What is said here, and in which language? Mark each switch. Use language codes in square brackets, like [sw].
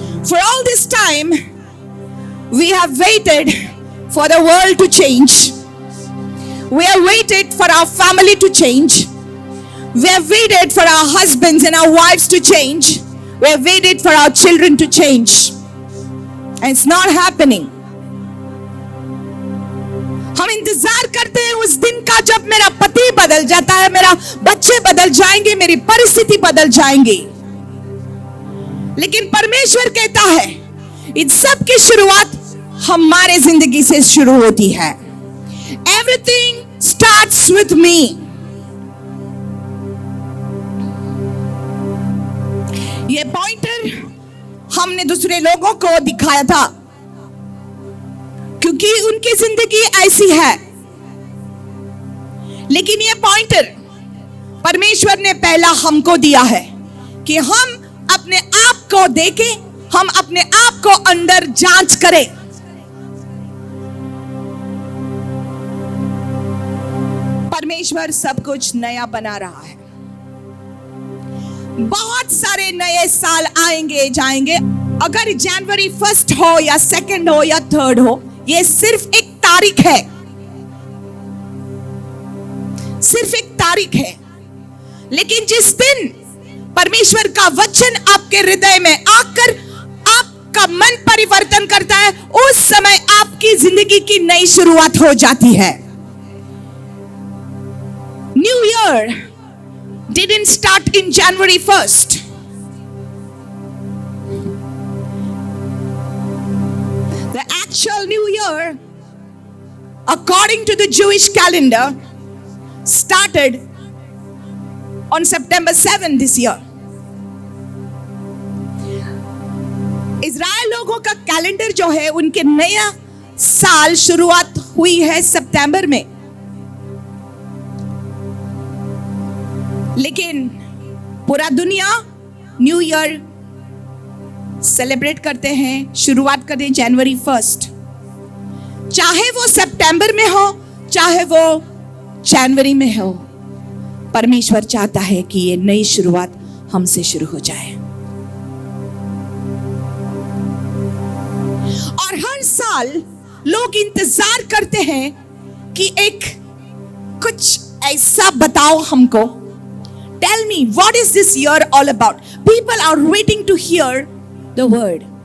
[en] For all this time, we have waited for the world to change. We have waited for our family to change. We have waited for our husbands and our wives to change. We have waited for our children to change. And it's not happening. [hi] हम इंतजार करते हैं उस दिन का जब मेरा पति बदल जाता है, मेरा बच्चे बदल जाएंगे, मेरी परिस्थिति बदल जाएंगी. लेकिन परमेश्वर कहता है इन सब की शुरुआत हमारे जिंदगी से शुरू होती है. [en] Everything starts with me. [hi] ये पॉइंटर हमने दूसरे लोगों को दिखाया था क्योंकि उनकी जिंदगी ऐसी है. लेकिन ये पॉइंटर परमेश्वर ने पहला हमको दिया है कि हम अपने आप को देखें, हम अपने आप को अंदर जांच करें. परमेश्वर सब कुछ नया बना रहा है. बहुत सारे नए साल आएंगे जाएंगे. अगर जनवरी 1 हो या 2 हो या 3 हो, ये सिर्फ एक तारीख है. सिर्फ एक तारीख है. लेकिन जिस दिन परमेश्वर का वचन आपके हृदय में आकर आपका मन परिवर्तन करता है, उस समय आपकी जिंदगी की नई शुरुआत हो जाती है. [en] New Year didn't start in January 1st. The actual New Year, according to the Jewish calendar, started on September 7 this year. [hi] Israel लोगों का कैलेंडर जो है, उनके नया साल शुरुआत हुई है सितंबर में. लेकिन पूरा दुनिया न्यू ईयर सेलिब्रेट करते हैं, शुरुआत करते हैं जनवरी 1. चाहे वो सितंबर में हो, चाहे वो जनवरी में हो, परमेश्वर चाहता है कि ये नई शुरुआत हमसे शुरू हो जाए. और हर साल लोग इंतजार करते हैं कि एक कुछ ऐसा बताओ हमको. [en] Tell me, what is this year all about? People are waiting to hear the word.